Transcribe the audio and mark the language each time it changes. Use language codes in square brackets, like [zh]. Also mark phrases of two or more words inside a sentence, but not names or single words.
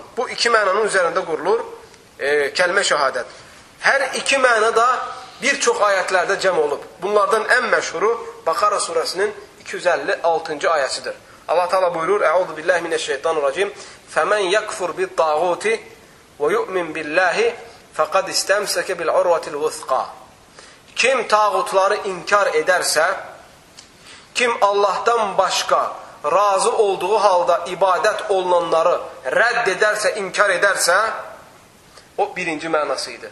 [az] Bu iki mənanın üzərində qurulur kəlmə şəhadət. Hər iki məna da bir çox ayətlərdə cəm olub. Bunlardan ən məşhuru Bəqara surəsinin 256-cı ayəsidir. Allah Teala buyurur: [ar] "أعوذ بالله من الشيطان الرجيم. فمن يكفر بالطاغوت ويؤمن بالله فقد استمسك بالعروة الوثقى." [az] Kim tağutları inkar edərsə, kim Allahdan başqa razı olduğu halda ibadət olunanları rədd edərsə, inkar edərsə, o birinci mənası idi.